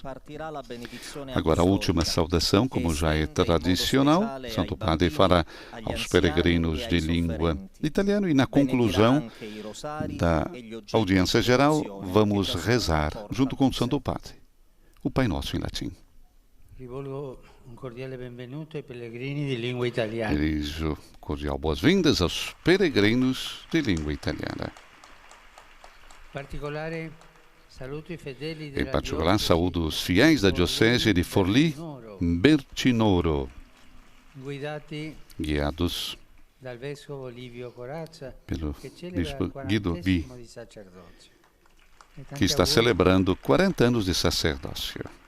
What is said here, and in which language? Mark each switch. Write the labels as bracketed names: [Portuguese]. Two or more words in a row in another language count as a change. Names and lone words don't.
[Portuguese] Agora, a última saudação, como já é tradicional, Santo Padre fará aos peregrinos de língua italiana e na conclusão da audiência geral, vamos rezar junto com o Santo Padre o Pai Nosso em latim. [Italian] Rivolgo un cordiale benvenuto ai pellegrini di lingua italiana. [Portuguese] Dirijo cordial boas-vindas aos peregrinos de língua italiana. Em particular, saúdo os fiéis da Diocese de Forlì-Bertinoro, guiados pelo Bispo Guido Bi, que está celebrando 40 anos de sacerdócio.